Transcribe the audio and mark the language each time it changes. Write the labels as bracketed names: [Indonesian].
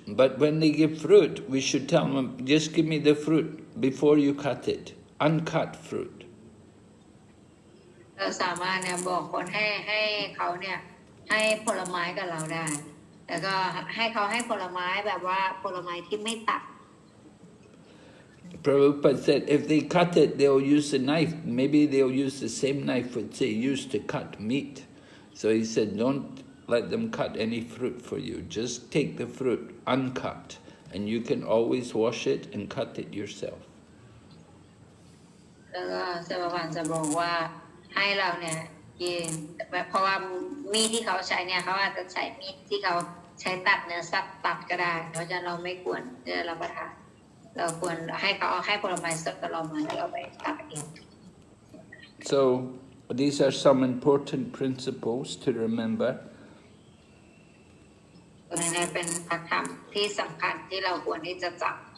[English] But when they give fruit, we should tell them, just give me the fruit before you cut it. Uncut fruit. [Thai] เราสามารถเนี่ยบอกคนให้เขาเนี่ยให้ผลไม้กับเราได้แล้วก็ให้เขาให้ผลไม้แบบว่าผลไม้ที่ไม่ตัด [English] Prabhupada said, if they cut it, they'll use a knife. Maybe they'll use the same knife which they used to cut meat. So he said, don't let them cut any fruit for you. Just take the fruit uncut, and you can always wash it and cut it yourself. [Thai] แล้วก็เซวาพันจะบอกว่าให้เราเนี่ยกินเพราะว่ามีดที่เขาใช้เนี่ยเขาอาจจะใช้มีดที่เขาใช้ตัดเนื้อสัตว์ตัดก็ได้เพราะฉะนั้นเราไม่ควรจะรับประทานเราควรให้เขาเอาให้ผลไม้สดกับเรามาแล้วเราไปตัดเอง [English] So these are some important principles to remember. [Thai] ตรงนี้เป็นหลักธรรมที่สำคัญที่เราควรที่จะจำ